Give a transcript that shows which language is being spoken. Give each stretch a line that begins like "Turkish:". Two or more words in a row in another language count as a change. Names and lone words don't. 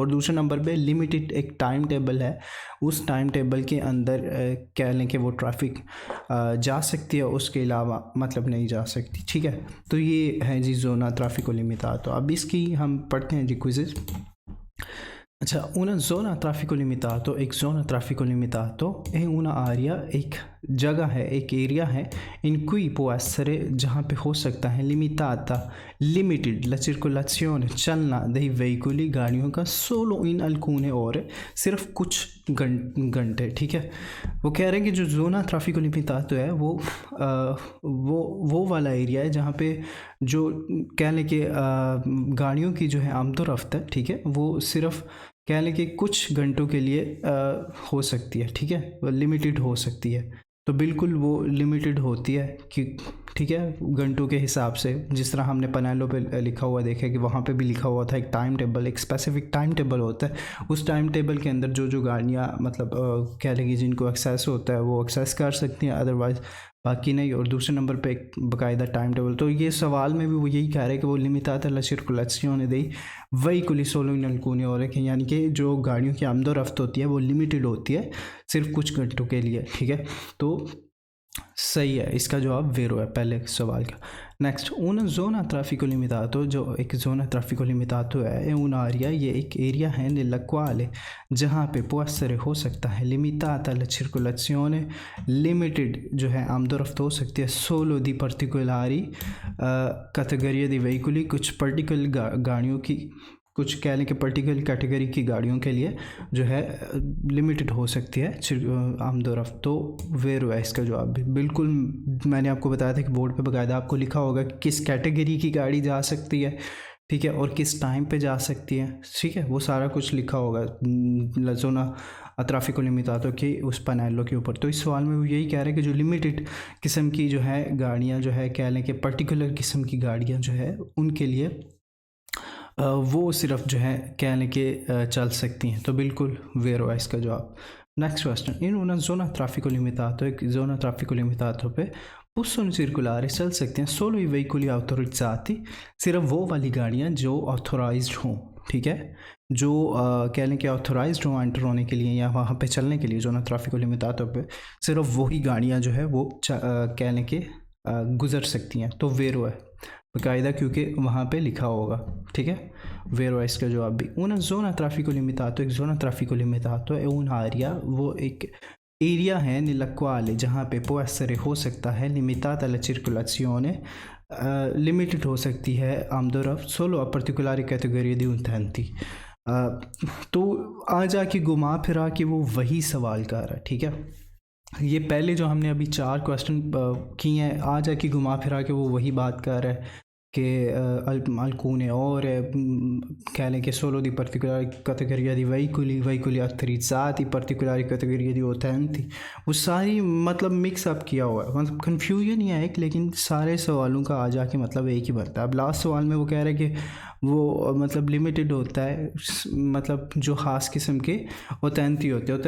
Hindi: और दूसरे नंबर पे लिमिटेड एक
English: time table
Hindi: है, उस
English: time table
Hindi: के अंदर कह लें कि वो ट्रैफिक जा सकती है, उसके अलावा मतलब नहीं जा सकती, ठीक है। तो ये है जी
Italian: zona traffico limitato.
Hindi: तो अब इसकी हम पढ़ते हैं जी क्विज़। अच्छा,
Italian: una zona traffico limitato, एक zona traffico limitato è una area,
Hindi: एक जगह है, एक एरिया है,
Italian: in cui può essere,
Hindi: जहाँ पे हो सकता है,
Italian: limitata, limited la circolazione, चलना dei veicoli,
Hindi: गाड़ियों का,
Italian: solo in alcune ore,
Hindi: सिर्फ कुछ घंटे, ठीक है। वो कह रहे हैं कि जो
Italian: zona traffico limitato
Hindi: है वो वाला एरिया है जहाँ पे जो कह लें कि गाड़ियों की जो है आमदोरफ्त है, ठीक है, वो सिर्फ कह लें कि कुछ घंटों के लिए हो सकती है, ठीक है, वो लिमिटेड हो सकती है। तो बिल्कुल वो लिमिटेड होती है कि ठीक है, घंटों के हिसाब से, जिस तरह हमने पैनेलो पे लिखा हुआ देखा कि वहाँ पे भी लिखा हुआ था एक
English: time table,
Hindi: एक
English: specific time table
Hindi: होता है। उस
English: time table
Hindi: के अंदर जो गाड़ियाँ मतलब कह लेंगे जिनको एक्सेस होता है वो एक्सेस कर सकती हैं, अदरवाइज़ बाकी नहीं। और दूसरे नंबर पे एक बाकायदा
English: time table.
Hindi: तो ये सवाल में भी वो यही कह रहे हैं कि वो
Italian: limitata la circolazione dei veicoli solo in alcune ore,
Hindi: यानी कि जो गाड़ियों की आमदोरफ्त होती है वो लिमिटेड होती है सिर्फ कुछ घंटों के लिए, ठीक है। तो सही है, इसका जवाब वेरो है पहले सवाल का। नेक्स्ट,
Italian: una zona traffico limitato,
Hindi: जो एक
Italian: zona traffico limitato
Hindi: है,
Italian: una area,
Hindi: ये एक एरिया है,
Italian: nella quale,
Hindi: जहाँ पे
Italian: può essere
Hindi: हो सकता है,
Italian: limitata la circolazione,
Hindi: लिमिटेड जो है आमदोरफ्त हो सकती है,
Italian: solo di particolari categorie di veicoli,
Hindi: कुछ पर्टिकुलर गाड़ियों की, कुछ कह लें कि
English: particular category
Hindi: की गाड़ियों के लिए जो है लिमिटेड हो सकती है आमदोरफ्त। तो वेरो है इसका जवाब भी। बिल्कुल मैंने आपको बताया था कि बोर्ड पे बाकायदा आपको लिखा होगा कि किस कैटेगरी की गाड़ी जा सकती है, ठीक है, और किस टाइम पे जा सकती है, ठीक है, वो सारा कुछ लिखा होगा
Italian: zona traffico limitato
Hindi: के उस पैनेलो के ऊपर। तो इस सवाल में वो यही कह रहे हैं कि जो लिमिटेड किस्म की जो है गाड़ियाँ जो है कह लें कि पर्टिकुलर किस्म की गाड़ियाँ जो है उनके लिए वो सिर्फ जो है कह लें कि चल सकती हैं। तो बिल्कुल वेरो है इसका जवाब।
English: next question,
Italian: इन una zona traffico limitato,
Hindi: एक
Italian: zona traffico limitato
Hindi: पे
Italian: possono circolare,
Hindi: चल सकते हैं,
Italian: solo i veicoli autorizzati,
Hindi: सिर्फ वो वाली गाड़ियाँ जो ऑथोराइज्ड हों, ठीक है, जो कह लें कि ऑथोराइज्ड हों एंटर होने के लिए या वहाँ पे चलने के लिए।
Italian: zona traffico limitato
Hindi: पे सिर्फ वही गाड़ियाँ जो है वो कह लें कि गुजर सकती हैं। तो वेरो है बाकायदा, क्योंकि वहाँ पे लिखा होगा, ठीक है, वेरो है इसका जवाब भी।
Italian: una zona traffico limitato,
Hindi: एक
Italian: zona traffico limitato
Hindi: है
Italian: una area,
Hindi: वो एक एरिया है
Italian: nella quale,
Hindi: जहाँ पे
Italian: può essere
Hindi: हो सकता है,
Italian: limitata la circolazione,
Hindi: लिमिटेड हो सकती है आमदोरफ्त,
Italian: solo a particolari categorie di utenti।
Hindi: तो आ जाके घुमा फिरा के वो वही सवाल कर रहा है, ठीक है। ये पहले जो हमने अभी 4 क्वेश्चन किए हैं, आ जाके घुमा फिरा के वो वही बात कर रहा है कि
Italian: alcune ore,
Hindi: कह लें कि
Italian: solo di particolari categoria di veicoli autorizzati, particolari categoria di utenti,
Hindi: वो सारी मतलब
English: mix up
Hindi: किया हुआ है, मतलब कन्फ्यूजन ही है एक, लेकिन सारे सवालों का आ जाके मतलब एक ही बनता है। अब लास्ट सवाल में वो कह रहे हैं कि वो मतलब लिमिटेड होता है, मतलब जो ख़ास किस्म के ओथेंटी होते हैं।